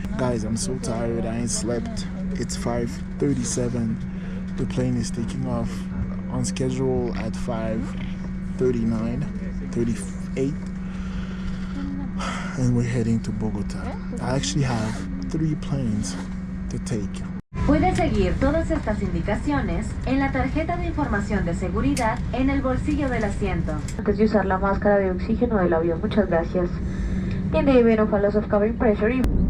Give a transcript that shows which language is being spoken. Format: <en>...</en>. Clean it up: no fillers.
<en>Guys, I'm so tired, I ain't slept. It's 5:37. The plane is taking off on schedule at 5:38, and we're heading to Bogota. I actually have 3 planes to take.</en> <es>Puede seguir todas estas indicaciones en la tarjeta de información de seguridad en el bolsillo del asiento. Antes de usar la máscara de oxígeno del avión, muchas gracias.</es> <en>In the event of a loss of cabin pressure.</en>